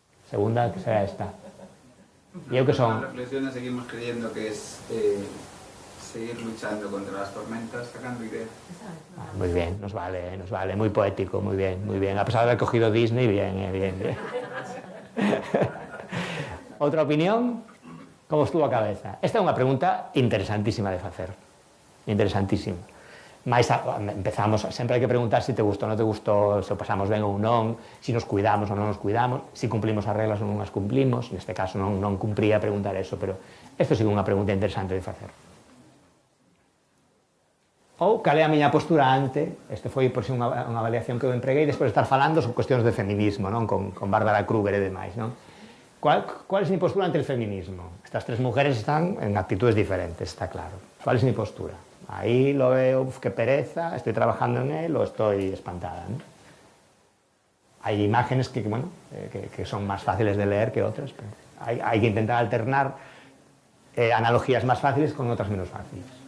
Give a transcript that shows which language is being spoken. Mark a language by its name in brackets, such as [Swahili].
[Spanish] Segunda, que será esta. ¿Y eu que son? Las reflexiones seguimos creyendo que es seguir luchando contra las tormentas, sacando ideas. Muy bien, nos vale, muy poético, muy bien. A pesar de haber cogido Disney, bien. [Galician] Outra opinión? Como estuvo a cabeza? Esta é unha pregunta interesantísima de facer. Interesantísima. Mais empezamos, sempre hai que preguntar se te gustou ou non te gustou, se o pasamos ben ou non, se nos cuidamos ou non nos cuidamos, se cumplimos as reglas ou non as cumplimos. Neste caso non cumpría preguntar eso, pero Isto sí que é unha pregunta interesante de facer. Ou cal é a miña postura ante, este foi por si unha avaliación que eu empreguei despois de estar falando sobre cuestións de feminismo, non? Con Bárbara Kruger e demais, non? [Spanish] ¿Cuál es mi postura ante el feminismo? Estas tres mujeres están en actitudes diferentes, está claro. ¿Cuál es mi postura? Ahí lo veo, qué pereza, estoy trabajando en él o estoy espantada, ¿no? Hay imágenes que son más fáciles de leer que otras, pero hay que intentar alternar analogías más fáciles con otras menos fáciles.